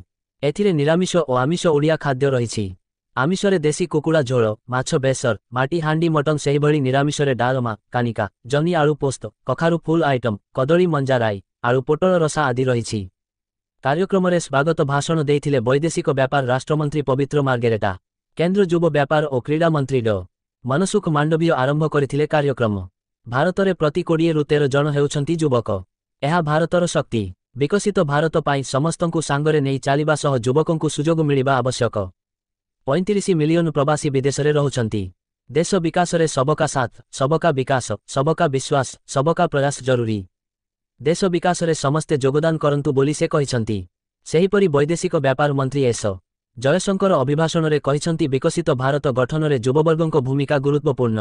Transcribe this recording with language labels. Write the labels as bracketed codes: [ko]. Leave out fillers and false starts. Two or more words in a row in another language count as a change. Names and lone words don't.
[or] ଏଥିରେ ନିରାମିଷ ଓ ଆମିଷ ଓଡ଼ିଆ ଖାଦ୍ୟ ରହିଛି। ଆମିଷରେ ଦେଶୀ କୁକୁଡ଼ା ଝୋଳ, ମାଛ ବେସର, ମାଟି ହାଣ୍ଡି ମଟନ, ସେହି ଭଳି ନିରାମିଷରେ ଡାଲମା, କାନିକା, ଜହ୍ନି ଆଳୁ ପୋସ୍ତ, କଖାରୁ ଫୁଲ ଆଇଟମ, କଦଳୀ ମଞ୍ଜାରାଇ, ଆଳୁ ପୋଟଳ ରସା ଆଦି ରହିଛି। କାର୍ଯ୍ୟକ୍ରମରେ ସ୍ୱାଗତ ଭାଷଣ ଦେଇଥିଲେ ବୈଦେଶିକ ବ୍ୟାପାର ରାଷ୍ଟ୍ରମନ୍ତ୍ରୀ ପବିତ୍ର ମାର୍ଗେରିଟା। କେନ୍ଦ୍ର ଯୁବ ବ୍ୟାପାର ଓ କ୍ରୀଡ଼ା ମନ୍ତ୍ରୀ ଡ଼ ମନସୁଖ ମାଣ୍ଡବ୍ୟ ଆରମ୍ଭ କରିଥିଲେ କାର୍ଯ୍ୟକ୍ରମ। ଭାରତରେ ପ୍ରତି 20 ରୁ 13 ଜଣ ହେଉଛନ୍ତି ଯୁବକ। ଏହା ଭାରତର ଶକ୍ତି। ବିକଶିତ ଭାରତ ପାଇଁ ସମସ୍ତଙ୍କୁ ସାଙ୍ଗରେ ନେଇ ଚାଲିବା ସହ ଯୁବକଙ୍କୁ ସୁଯୋଗ ମିଳିବା ଆବଶ୍ୟକ। 35 ମିଲିୟନ ପ୍ରବାସୀ ବିଦେଶରେ ରହୁଛନ୍ତି। ଦେଶ ବିକାଶ ରେ [hi] सबका साथ, सबका विकास, सबका विश्वास, सबका प्रयास जरूरी। [or] ଦେଶ ବିକାଶ ରେ ସମସ୍ତେ ଯୋଗଦାନ କରନ୍ତୁ ବୋଲି ସେ କହିଛନ୍ତି। ସେହିପରି ବୈଦେଶିକ ବ୍ୟାପାର ମନ୍ତ୍ରୀ ଏସ ଜୟଶଙ୍କର ଅଭିଭାଷଣ ରେ କହିଛନ୍ତି ବିକଶିତ ଭାରତ ଗଠନ ରେ ଯୁବବର୍ଗଙ୍କ ଭୂମିକା ଗୁରୁତ୍ୱପୂର୍ଣ୍ଣ।